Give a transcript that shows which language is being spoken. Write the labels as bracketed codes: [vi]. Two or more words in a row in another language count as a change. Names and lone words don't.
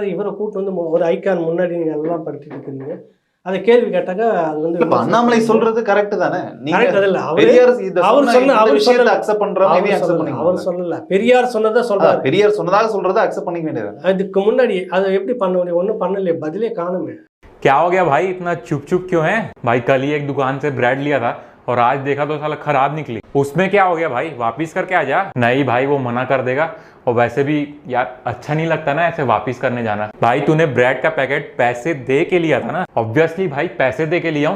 [ta] இவரை கூட்டு வந்து ஒரு ஐக்கான் முன்னாடி நீங்கள் எல்லாம் படிச்சுட்டு இருக்கிறீங்க. அதை கேள்வி கேட்டாக்க அது வந்து அண்ணாமலை சொல்றது கரெக்ட் தானே? அவர் சொல்லல, பெரியார் சொன்னதை சொல்றாரு. பெரியார் சொன்னதாக சொல்றதை அக்செப்ட் பண்ணிக்க வேண்டியது. அதுக்கு முன்னாடி அதை எப்படி பண்ண முடியும்? ஒன்றும் பண்ணலையே, பதிலே காணுமே. [hi] क्या हो गया भाई, इतना चुप चुप क्यों है? भाई कल ही एक दुकान से ब्रेड लिया था और आज देखा तो साला खराब निकली। उसमें क्या हो गया भाई, वापिस करके आ जा। नहीं भाई वो मना कर देगा, और वैसे भी यार अच्छा नहीं लगता ना ऐसे वापिस करने जाना। भाई तूने ब्रेड का पैकेट पैसे दे के लिया था ना? ऑब्वियसली भाई पैसे दे के लिया हूँ।